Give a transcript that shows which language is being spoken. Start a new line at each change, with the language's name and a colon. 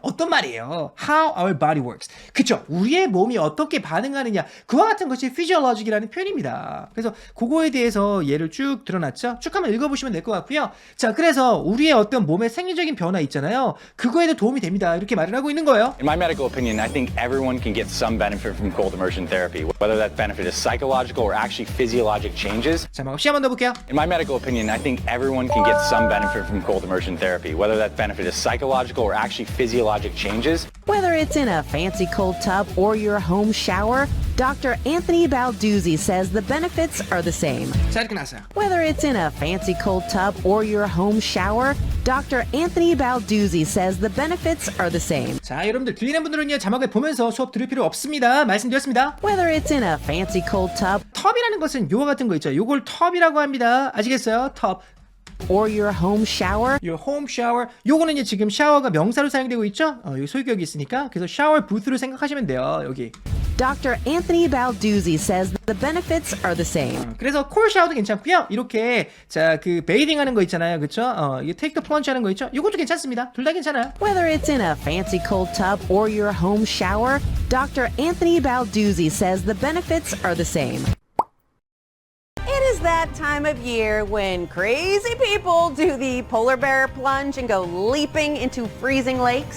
Korean: 어떤 말이에요?
English: How our body works.
Korean: 그쵸? 우리의 몸이 어떻게 반응하느냐. 그와 같은 것이 physiologic이라는 표현입니다. 그래서 그거에 대해서 예를 쭉 드러났죠. 쭉 한번 읽어보시면 될 것 같고요. 자, 그래서 우리의 어떤 몸의 생리적인 변화 있잖아요. 그거에도 도움이 됩니다. 이렇게 말을 하고 있는 거예요.
English: In my medical opinion, I think everyone can get some benefit from cold immersion therapy, whether that benefit is psychological or actually physiologic changes.
Korean: 자, 혹시 한번 더 볼게요.
English: In my medical opinion, I think everyone can get some benefit from cold immersion therapy, whether that benefit is psychological or actually physiologic changes. Whether it's in a fancy cold tub or your home shower, Dr. Anthony Balduzzi says the benefits are the same.
Korean: 자, 이렇게 나왔어요.
English: Whether it's in a fancy cold tub or your home shower, Dr. Anthony Balduzzi says the benefits are the same.
Korean: 자, 여러분들 들리는 분들은요, 자막을 보면서 수업 들을 필요 없습니다. 말씀드렸습니다.
English: Whether it's in a fancy cold tub
Korean: 텁이라는 것은 요거 같은 거 있죠. 요걸 텁이라고 합니다. 아시겠어요? 텁.
English: or your home shower, Your home shower.
Korean: 요거는 이제 지금 샤워가 명사로 사용되고 있죠. 여기 소유격이 있으니까. 그래서 샤워 부스로 생각하시면 돼요. 여기.
English: Dr. Anthony Balduzzi says the benefits are the same.
Korean: 그래서 콜 샤워도 괜찮고요. 이렇게 자, 그 베이딩 하는 거 있잖아요. 그렇죠? 이게 테이크 더 플런지 하는 거 있죠? 이것도 괜찮습니다. 둘 다 괜찮아요.
English: Whether it's in a fancy cold tub or your home shower, Dr. Anthony Balduzzi says the benefits are the same. It is that time of year when crazy people do the polar bear plunge and go leaping into freezing lakes.